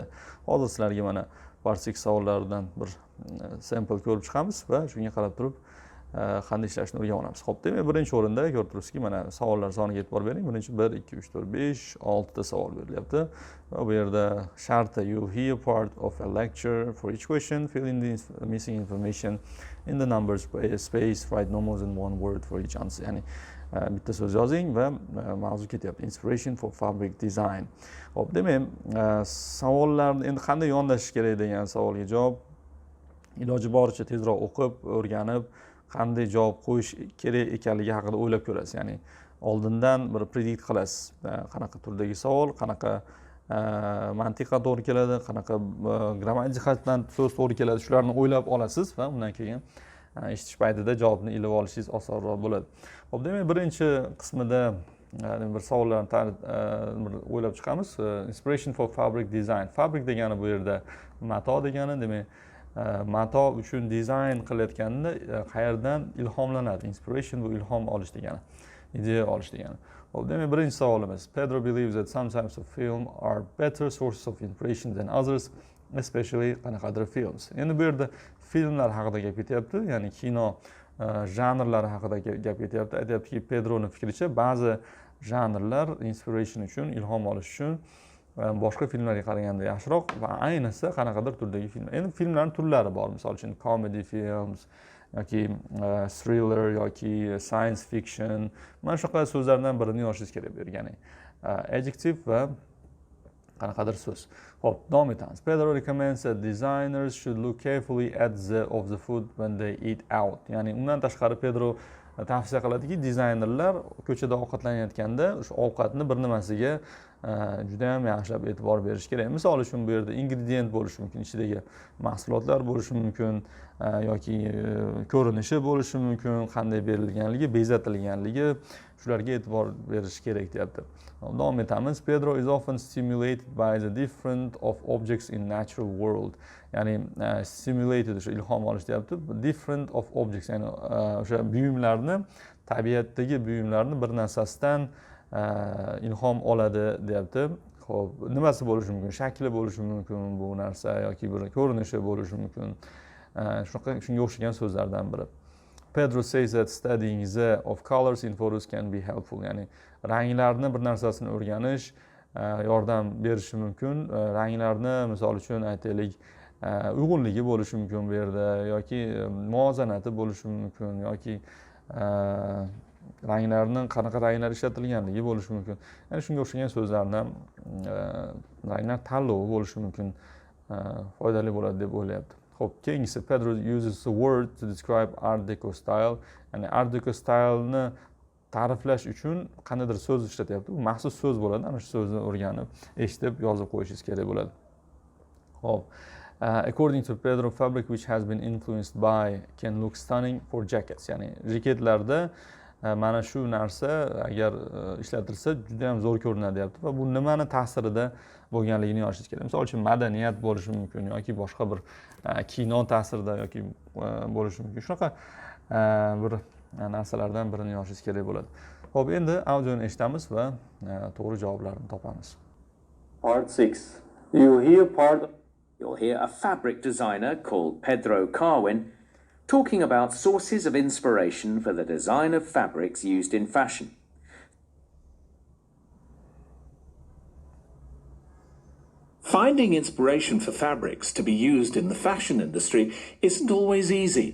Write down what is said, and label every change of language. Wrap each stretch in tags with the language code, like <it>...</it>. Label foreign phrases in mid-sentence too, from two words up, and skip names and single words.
<uz>Hozir sizlarga mana part 6 savollaridan bir sample ko'rib chiqamiz va shunga qarab turib qanday ishlashni o'rganamiz. Xo'p, demak, birinchi o'rinda ko'rib turibsizki, mana savollar soniga e'tibor bering. Birinchi 1, 2, 3, 4, 5, 6 ta savol berilyapti. Va bu yerda sharti</uz> <en>you hear part of a lecture. For each question, fill in the missing information in the numbers space, write no more than one word for each answer.</en> <uz>Ya'ni bitta so'z yozing va mavzu ketyapti.</uz> <en>Inspiration for fabric design.</en> <uz>Xo'p, demak, savollarni endi qanday yondashish kerak degan savolga javob iloji boricha tezroq o'qib, o'rganib, qanday javob qo'yish kerak ekanligi haqida o'ylab ko'rasiz. Ya'ni oldindan bir predict qilasiz. Qanaqa turdagi savol, qanaqa mantiqqa to'g'ri keladi, qanaqa grammatik jihatdan so'z to'g'ri keladi, shularni o'ylab olasiz va undan keyin eshitish paytida javobni ilib olishingiz osonroq bo'ladi. Xo'p, demak, birinchi qismida bir savollarni o'ylab chiqamiz.</uz> <en>Inspiration for fabric design.</en> <uz>Fabric degani bu yerda mato degani, demak, mato uchun dizayn qilayotganda qayerdan ilhomlanadi? Inspiration bu ilhom olish degani, ideya olish degani. Xo'p, demak, birinchi savolimiz.</uz> <en>Pedro believes that some types of film are better sources of inspiration than others, especially qanaqadir films.</en> <uz>Endi bu yerda filmlar haqida gap ketyapti, ya'ni kino janrlari haqida gap ketyapti. Aytyaptiki, Pedroning fikricha ba'zi janrlar inspiration uchun, ilhom olish uchun boshqa filmlarga qaraganda yaxshiroq va ayniqsa qanaqadir turdagi film. Endi filmlarning turlari bor. Misol uchun</uz> <en>comedy films</en> <uz>yoki thriller yoki</uz> <en>science fiction.</en> <uz>Mana shunaqa so'zlardan birini yozishingiz kerak bu yerga. Ya'ni adjective va qanaqadir so'z. Xo'p, davom etamiz.</uz> <en>Pedro recommends that designers should look carefully at the food when they eat out.</en> <uz>Ya'ni undan tashqari Pedro tavsiya qiladiki, dizaynerlar ko'chada ovqatlanayotganda o'sha ovqatni bir nimasiga juda ham yaxshilab e'tibor berish kerak. Misol uchun bu yerda ingredient bo'lishi mumkin, ichidagi mahsulotlar bo'lishi mumkin yoki ko'rinishi bo'lishi mumkin, qanday berilganligi, bezatilganligi, shularga e'tibor berish kerak deyapti. Davom etamiz.</uz> <en>Pedro is often stimulated by the different of objects in natural world.</en> <uz>Ya'ni stimulated, o'sha ilhom olish deyapti.</uz> <en>Different of objects,</en> <uz>ya'ni o'sha buyumlarni, tabiatdagi buyumlarni bir narsasidan ilhom oladi deyapti. Xo'p, nimasi bo'lishi mumkin? Shakli bo'lishi mumkin bu narsa yoki bir ko'rinishi bo'lishi mumkin. Shunga o'xshagan so'zlardan biri.</uz> <en>Pedro says that studying the of colors in photos can be helpful.</en> <uz>Ya'ni ranglarni bir narsasini o'rganish yordam berishi mumkin. Ranglarni misol uchun aytaylik, uyg'unligi bo'lishi mumkin bu yerda yoki muvozanati bo'lishi mumkin yoki ranglarning qanaqa ranglar ishlatilganligi bo'lishi mumkin. Ya'ni shunga o'xshagan so'zlarni ranglar tanlovi bo'lishi mumkin, foydali bo'ladi deb o'ylayapti. Xo'p, keyingisi</uz> <en>Pedro uses the word to describe Art Deco style.</en> <uz>Ya'ni Art Deco style'ni ta'riflash uchun qandaydir so'z ishlatyapti. Bu maxsus so'z bo'ladi. Ana shu so'zni o'rganib, eshitib, yozib qo'yishingiz kerak bo'ladi. Xo'p.</uz> <en>According to Pedro, fabric which has been influenced by can look stunning for jackets.</en> <uz>Ya'ni jaketlarda mana shu narsa agar ishlatilsa juda ham zo'r ko'rinadi deyapti va bu nimani ta'sirida bo'lganligini yozishingiz kerak. Misol uchun madaniyat bo'lishi mumkin yoki boshqa bir kino ta'sirida yoki bo'lishi mumkin. Shunaqa bir narsalardan birini yozishingiz kerak bo'ladi. Xo'p, endi audioni eshitamiz va to'g'ri javoblarni topamiz.</uz> <en>Part 6. You'll hear a fabric designer called Pedro Carwin talking about sources of inspiration for the design of fabrics used in fashion. Finding inspiration for fabrics to be used in the fashion industry isn't always easy.</en>